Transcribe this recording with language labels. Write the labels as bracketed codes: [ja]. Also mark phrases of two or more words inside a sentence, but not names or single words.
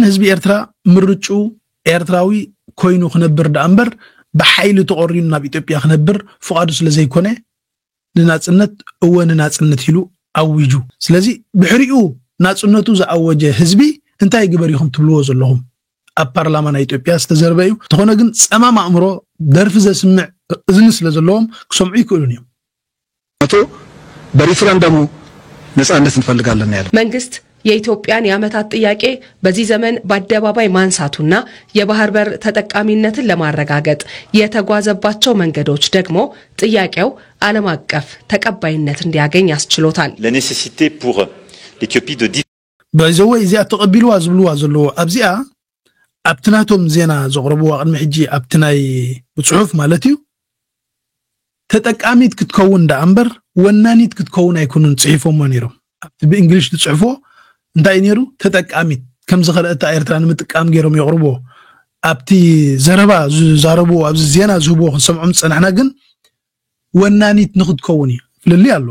[ti] ህዝቢ ኤርትራ ምርጩ ኤርትራዊ ኮይኑ ክነብር ዳእምበር በኃይሊ ተቆሪኑ ናብ ኢትዮጵያ ክነብር ፍቃዱ ስለዘይኮነ ንናጽነት እወን ናጽነት ኢሉ አውጁ ስለዚ ብሕሪኡ ናጽነቱ ዘአወጀ ህዝቢ እንታይ ግበር ይኹም ትብልዎ ዘለኹም ኣብ ፓርላማና ኢትዮጵያ ዝተዘርበዩ ተኾነ ግን ጸማም አእምሮ ደርፍ ዘስምዕ እዝኒ ስለዘለዎም ክሰምዑ ይክእሉን እዮም [am] በሪፍረንደሙ ነፃነት እንፈልጋለን ያለ መንግስት የኢትዮጵያን የአመታት ጥያቄ በዚህ ዘመን በአደባባይ ማንሳቱና የባህር በር ተጠቃሚነትን ለማረጋገጥ የተጓዘባቸው መንገዶች ደግሞ ጥያቄው ዓለም አቀፍ ተቀባይነት እንዲያገኝ ያስችሎታል [fr] la nécessité pour l'Éthiopie de [ti] በዘው እዚያ ተቀቢልዋ ዝብልዋ ዘሎ ኣብዚኣ ኣብትናቶም ዜና ዘቅርብዋ ቅድሚ ሕጂ ኣብትናይ ጽሑፍ ማለት እዩ ተጠቃሚት ክትከውን ዳእምበር ወናኒት ክትከውን ኣይኩኑን ጽሒፎም ነይሮም ኣብቲ በእንግሊሽ ተጽሕፎ እንታይ ነይሩ ተጠቃሚት ከም ዝኸለእታ ኤርትራ ንምጥቃም ገይሮም ይቅርቦ ኣብቲ ዘረባ ዛረቡ ኣብዚ ዜና ዝህቦ ሰምዖም ጽናሕና ግን ወናኒት ንኽትከውን ፍልሊ ኣሎ